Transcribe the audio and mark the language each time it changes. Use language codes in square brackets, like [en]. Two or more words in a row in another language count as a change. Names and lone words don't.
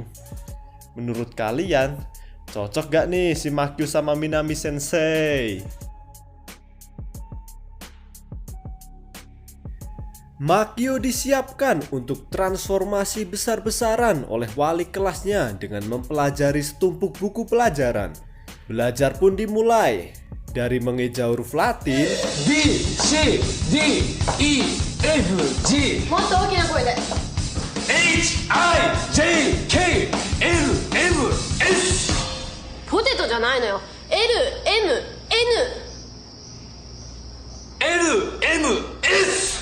[id] Menurut kalian, cocok gak nih si Makio sama Minami Sensei? Makio disiapkan untuk transformasi besar-besaran oleh wali kelasnya dengan mempelajari setumpuk buku pelajaran. Belajar pun dimulai dari mengeja huruf Latin, [en] B, C, D, E, F, G, [ja] もっと大きな声で [en] H, I, J, K, L, M, S。 [ja] ポテトじゃないのよ LMN [en] L, M, S。